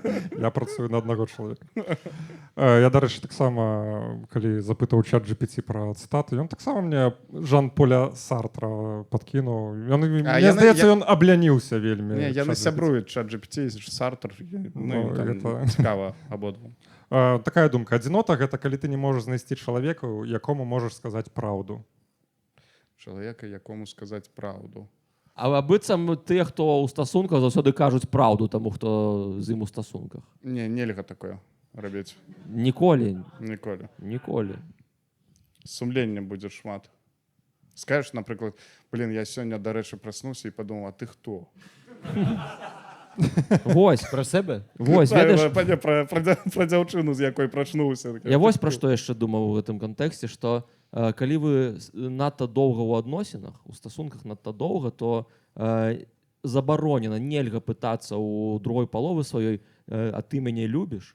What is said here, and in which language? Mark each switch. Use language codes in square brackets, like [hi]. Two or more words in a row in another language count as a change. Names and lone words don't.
[be] Я працую на аднаго чалавека. Я, дарэчы, таксама, калі запытаў чат GPT пра цытаты, ён таксама мне Жан-Поля Сартра падкінуў. Мне здаецца, ён абляніўся вельмі. Не, яны сябруюць чат GPT, Сартр, ну, там цікава абодвум. Такая думка. Адзінота — гэта калі ты не можаш знайсці чалавека, якому можаш сказаць праўду. [uk] Чоловіка, якому сказати правду. [be] А быццам тыя, хто ў стасунках заўсёды кажуць праўду таму, хто з ім у стасунках. Не, нельга такое робіць. Ніколі, Ніколі. ніколі. Сумлення буде шмат. [uk] Скажеш, наприклад, блін, я сьогодні, до речі, проснувся і подумав, а ти хто? [be] Вось, [uk] Про себе? [be] вось, ведаеш, Про дзяўчыну, з якой прачнуўся. я вось пра што яшчэ думаў у гэтым кантэксце, што калі вы надта доўга ў адносінах, у стасунках надта доўга, то забаронена, нельга пытацца ў другой паловы сваёй, а ты мяне любіш?